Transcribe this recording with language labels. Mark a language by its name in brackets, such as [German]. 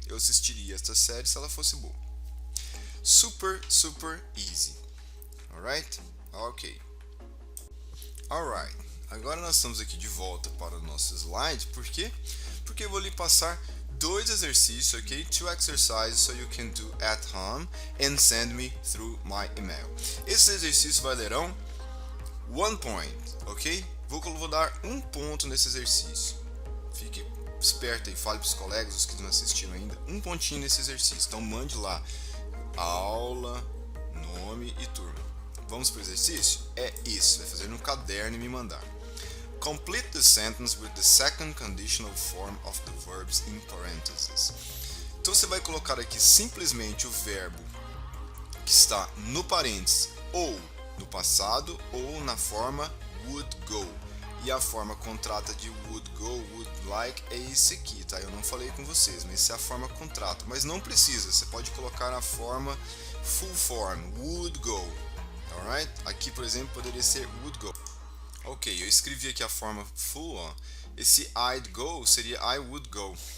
[Portuguese] Eu assistiria esta série se ela fosse boa. [English] Super easy. Alright? Ok. Alright. [Portuguese] Agora nós estamos aqui de volta para o nosso slide. Por quê? Porque eu vou lhe passar 2 exercícios, ok? [English] 2 exercises so you can do at home and send me through my email. [Portuguese] Esses exercícios valerão 1 point, ok? Vou dar 1 ponto nesse exercício. Fique esperto aí, fale para os colegas, os que não assistiram ainda, 1 pontinho nesse exercício. Então mande lá, aula, nome e turma. Vamos para o exercício? É isso, vai fazer no caderno e me mandar. [English] Complete the sentence with the second conditional form of the verbs in parentheses. [Portuguese] Então você vai colocar aqui simplesmente o verbo que está no parênteses, ou no passado, ou na forma would go. E a forma contrata de would go, would like é esse aqui, tá? Eu não falei com vocês, mas essa é a forma contrata. Mas não precisa, você pode colocar na forma full form, would go. Alright? Aqui, por exemplo, poderia ser would go. Ok, eu escrevi aqui a forma full, ó. Esse I'd go seria I would go.